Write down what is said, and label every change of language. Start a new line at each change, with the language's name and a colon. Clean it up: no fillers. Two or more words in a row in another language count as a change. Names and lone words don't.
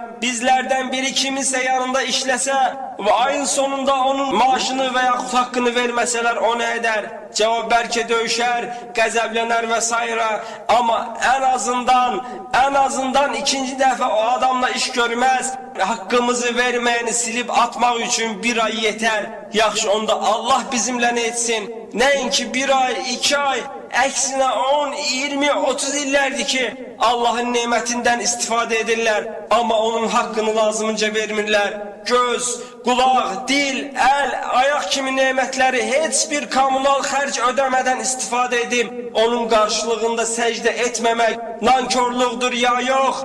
Turkish: Bizlerden biri kiminse yanında işlese ve ayın sonunda onun maaşını veya hakkını vermeseler o ne eder?
Azerbaijani: Cevap belki dövüşer, qəzəblənər vesaire.
Turkish: Ama en azından ikinci defa o adamla iş görmez. Hakkımızı vermeyeni silip atmak için 1 ay yeter.
Azerbaijani: Yaxşı onda Allah bizimle ne etsin? Neyinki 1 ay, 2 ay, Əksinə 10, 20, 30 illərdir ki, Allahın nemətindən istifadə edirlər, amma onun haqqını lazımınca vermirlər. Göz, qulaq, dil, əl, ayaq kimi nemətləri heç bir kommunal xərc ödəmədən istifadə edib, onun qarşılığında səcdə etməmək nankörlükdür ya yox?